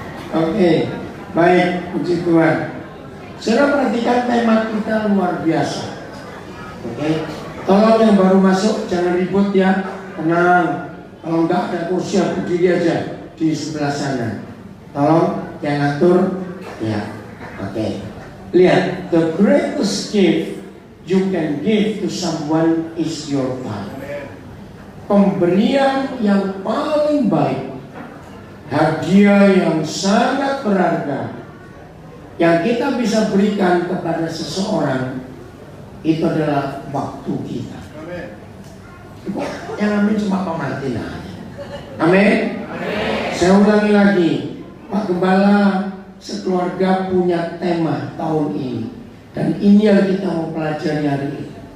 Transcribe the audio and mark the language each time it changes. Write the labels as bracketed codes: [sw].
[id] Oke, baik, puji Tuhan. Saudara perhatikan tema kita luar biasa. Oke, tolong yang baru masuk jangan ribut ya, tenang. Kalau nggak ada kursi, berdiri aja di sebelah sana. Tolong yang atur, ya. Oke. [en] Lihat, the greatest gift you can give to someone is your time. [id] Pemberian yang paling baik, hadiah yang sangat berharga yang kita bisa berikan kepada seseorang itu adalah waktu kita. Yang amin cuma pemantin aja. Amin. Saya ulangi lagi, Pak Gembala sekeluarga punya tema tahun ini, dan ini yang kita mau pelajari hari ini.